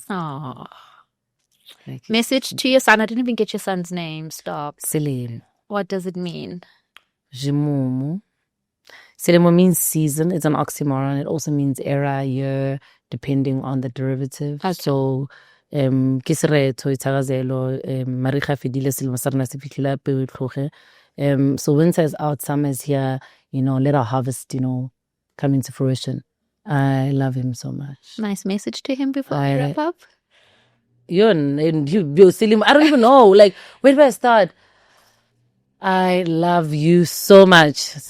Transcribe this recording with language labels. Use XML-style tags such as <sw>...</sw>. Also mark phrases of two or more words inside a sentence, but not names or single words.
<en>Oh. Message to your son. I didn't even get your son's name. Stop. Selim. What does it mean? Jimumu. Selimo means season. It's an oxymoron. It also means era, year, depending on the derivative. Okay.</en> <tn>So ke seretho ithakazelo mariga fedile selemo sa rena se fitlhile peo e tlhoge.</tn> <en>So winter is out, summer is here, let our harvest, come into fruition. I love him so much. Nice message to him before we wrap up. You, Selim, I don't even know. Like, where do I start? I love you so much, Selimo.</en>